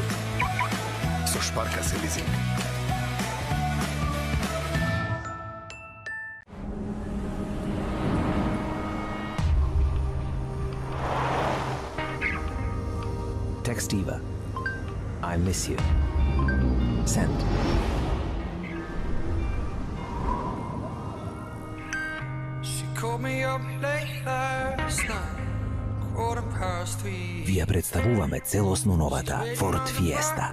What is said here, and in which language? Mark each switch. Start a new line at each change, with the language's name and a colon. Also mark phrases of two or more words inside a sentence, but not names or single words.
Macedonian: Со Шпарка се лизинг.
English: Text Eva. I miss you. Send. She called me up late last night.
Macedonian: Ви ја представуваме целосно новата Ford Fiesta.